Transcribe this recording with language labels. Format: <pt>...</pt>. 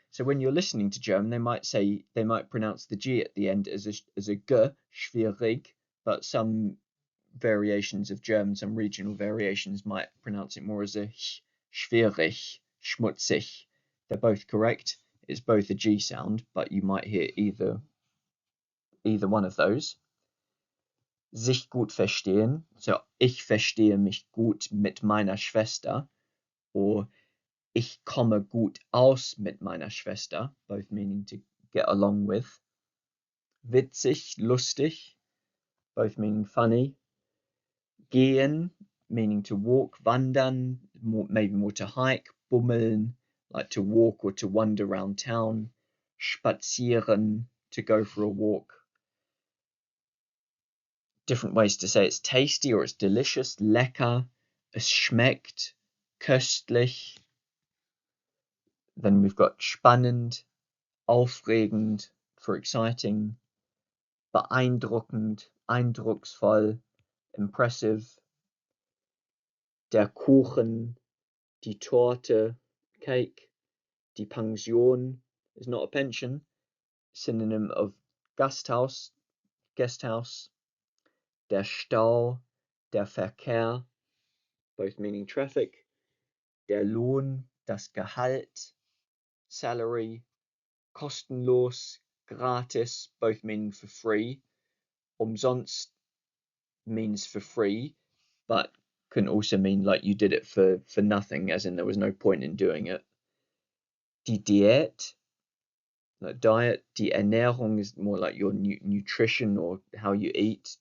<en>So when you're listening to German, they might pronounce the G at the end as a G, schwierig, but some variations of German, some regional variations might pronounce it more as a Ch, schwierig, schmutzig. They're both correct. It's both a G sound, but you might hear either one of those.</en> <de>Sich gut verstehen,</de> <en>so</en> <de>ich verstehe mich gut mit meiner Schwester,</de> <en>or</en> <de>ich komme gut aus mit meiner Schwester,</de> <en>both meaning to get along with. Witzig, lustig, both meaning funny. Gehen, meaning to walk. Wandern, maybe more to hike. Bummeln, like to walk or to wander around town. Spazieren, to go for a walk. Different ways to say it's tasty or it's delicious.</en> <de>Lecker, es schmeckt, köstlich.</de> <en>Then we've got spannend, aufregend, for exciting.</en> <de>Beeindruckend, eindrucksvoll, impressive. Der Kuchen, die Torte, cake.</de> <en>Die Pension is not a pension, synonym of Gasthaus, guest house.</en> <de>Der Stau, der Verkehr,</de> <en>both meaning traffic.</en> <de>Der Lohn, das Gehalt, salary.</de> <en>Kostenlos, gratis, both meaning for free. Umsonst means for free, but can also mean like you did it for nothing, as in there was no point in doing it. Die Diät, like diet. Die Ernährung is more like your nutrition or how you eat.</en>